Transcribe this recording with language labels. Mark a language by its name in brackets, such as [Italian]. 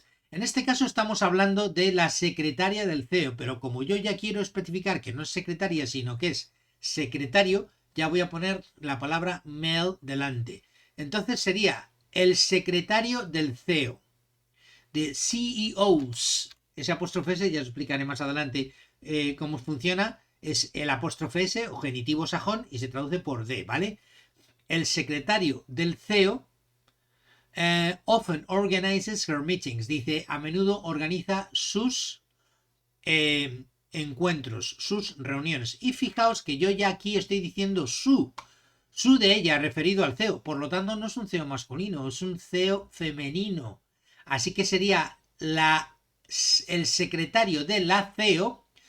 [Spanish] En este caso estamos hablando de la secretaria del CEO, pero como yo ya quiero especificar que no es secretaria, sino que es secretario, ya voy a poner la palabra male delante. Entonces sería el secretario del CEO. De CEOs. Ese apóstrofe S, ya os explicaré más adelante cómo funciona. Es el apóstrofe S o genitivo sajón y se traduce por D, ¿vale? El secretario del [English] CEO often organizes her meetings. [Spanish] Dice, a menudo organiza sus encuentros, sus reuniones. Y fijaos que yo ya aquí estoy diciendo su de ella referido al CEO. Por lo tanto, no es un CEO masculino, es un CEO femenino. Así que sería el secretario de la CEO.